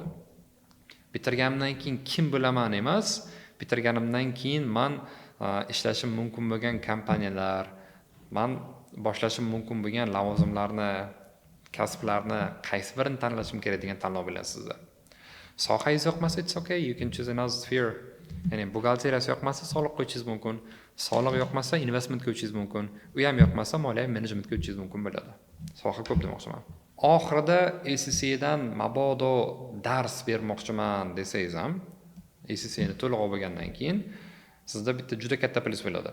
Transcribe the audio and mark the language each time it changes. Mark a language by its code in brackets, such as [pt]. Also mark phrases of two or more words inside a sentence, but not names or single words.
[uz] Bitirganimdan keyin kim bo'laman emas, bitirganimdan keyin men ishlashim mumkin bo'lgan kompaniyalar, men boshlashim mumkin bo'lgan lavozimlarni, kasblarni qaysi birini tanlashim kerak degan tanlov bo'ladi sizda. Sohangiz yoqmasa, [en] it's okay, you can choose another sphere. [uz] Ya'ni buxgalteriyasi yoqmasa, soliq qo'yishingiz mumkin. Soliq yoqmasa, investment qo'yishingiz mumkin. U ham yoqmasa, moliyaviy menejment qo'yishingiz mumkin bo'ladi. Soha ko'p demoqchiman. Oxirida ACC dan mabodo dars bermoqchiman desangiz ham, ACC ni to'liq olgandan keyin sizda bitta juda katta plyus bo'ladi.